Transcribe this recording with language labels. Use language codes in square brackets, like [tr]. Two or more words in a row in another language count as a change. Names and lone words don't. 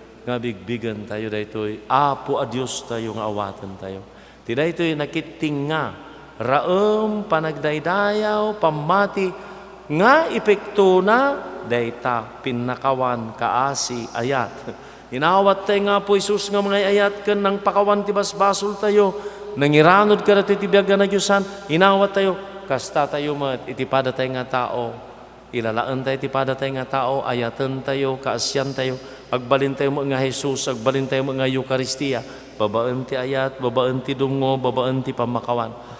[ilo] Nga bigbigan tayo daytoy. Apo a Dios tayo nga awaten tayo. Ti daytoy nakiting nga, raem, panagdaydayaw, pammati, nga epekto na, dayta, pinnakawan, kaasi, ayat. Inawat tayo nga po, Jesus, nga mga ayat, ken nang pakawan ti basbasol tayo, nangiranod ka dati ti biag nga nagyusan, inawat tayo, kasta tayo met, iti pada tayo nga tao, ilalaan tayo ti pada tayo nga tao, ayaten tayo, kaasyan tayo, agbalin tayo mo nga Jesus, agbalin tayo mo nga Eucharistia, babaen ti ayat, babaen ti dungo, babaen ti pamakawan.